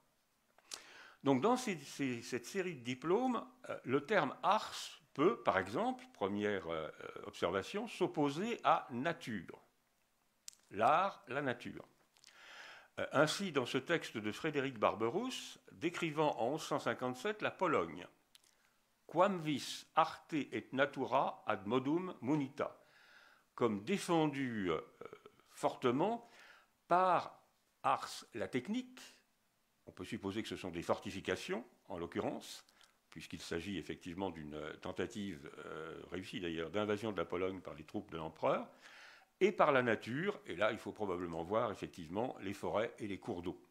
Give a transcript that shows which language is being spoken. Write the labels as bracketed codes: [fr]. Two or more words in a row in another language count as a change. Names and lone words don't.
[fr] Donc dans cette série de diplômes, le terme ars peut, par exemple, première observation, s'opposer à nature. L'art, la nature. Ainsi, dans ce texte de Frédéric Barberousse, décrivant en 1157 la Pologne, [la] quam vis arte et natura ad modum munita, [fr] comme défendu fortement par ars, la technique. On peut supposer que ce sont des fortifications, en l'occurrence, puisqu'il s'agit effectivement d'une tentative réussie d'ailleurs d'invasion de la Pologne par les troupes de l'empereur, et par la nature, et là il faut probablement voir effectivement les forêts et les cours d'eau.